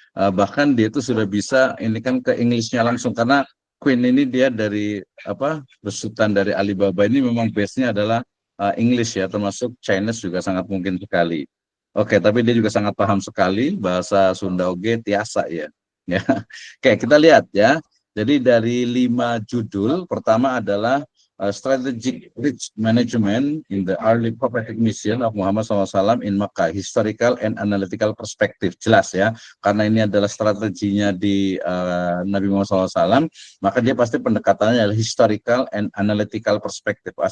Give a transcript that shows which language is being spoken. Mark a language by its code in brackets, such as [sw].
[id] Bahkan dia itu sudah bisa ini kan ke Englishnya langsung karena Queen ini dia dari besutan dari Alibaba ini memang base-nya adalah English ya, termasuk Chinese juga sangat mungkin sekali. Oke, tapi dia juga sangat paham sekali bahasa Sunda [su] oge tiasa [id] ya. Oke, kita lihat ya. Jadi dari 5 judul, pertama adalah [en] Strategic Risk Management in the Early Prophetic Mission of Muhammad SAW in Makkah, Historical and Analytical Perspective. [id] Jelas ya, karena ini adalah strateginya di Nabi Muhammad SAW, maka dia pasti pendekatannya adalah [en] Historical and Analytical Perspective.